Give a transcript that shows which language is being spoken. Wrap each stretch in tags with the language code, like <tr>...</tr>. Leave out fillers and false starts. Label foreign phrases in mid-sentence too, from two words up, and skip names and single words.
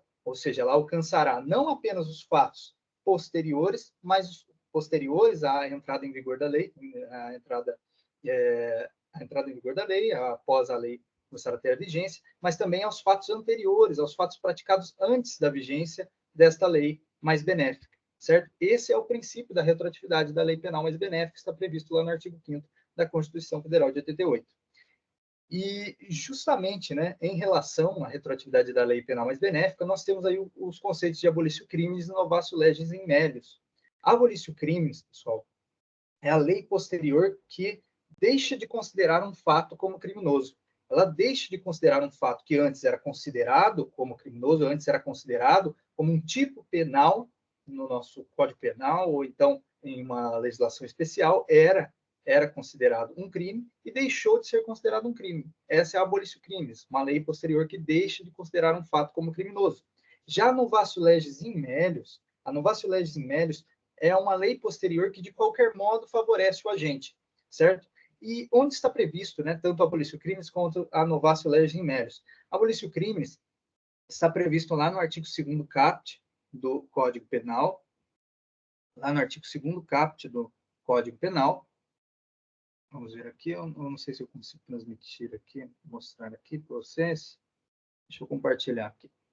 <pt>Ou seja, ela alcançará não apenas os fatos posteriores, mas os posteriores à entrada em vigor da lei, a entrada em vigor da lei, após a lei começar a ter a vigência, mas também aos fatos anteriores, aos fatos praticados antes da vigência desta lei mais benéfica, certo? Esse é o princípio da retroatividade da lei penal mais benéfica, que está previsto lá no artigo 5º da Constituição Federal de 88. E, justamente, né, em relação à retroatividade da lei penal mais benéfica, nós temos aí os conceitos de</pt> <la>abolício criminis</la> <pt>e</pt> <la>novatio legis in melius. Abolício criminis,</la> <pt>pessoal, é a lei posterior que deixa de considerar um fato como criminoso. Ela deixa de considerar um fato que antes era considerado como criminoso, antes era considerado como um tipo penal no nosso Código Penal, ou então em uma legislação especial, era considerado um crime e deixou de ser considerado um crime. Essa é a</pt> <la>abolício criminis,</la> <pt>uma lei posterior que deixa de considerar um fato como criminoso. Já a</pt> <la>novatio legis in melius,</la> <pt>a</pt> <la>novatio legis in melius</la> <pt>é uma lei posterior que, de qualquer modo, favorece o agente, certo? E onde está previsto, né, tanto a</pt> <la>abolício criminis</la> <pt>quanto a</pt> <la>novatio legis in melius?</la> <pt>A</pt> <la>abolício criminis</la> <pt>está previsto lá no artigo 2º caput do Código Penal, lá no artigo 2º caput do Código Penal. Vamos ver aqui, eu não sei se eu consigo transmitir aqui, mostrar aqui para vocês. Deixa eu compartilhar aqui.</pt>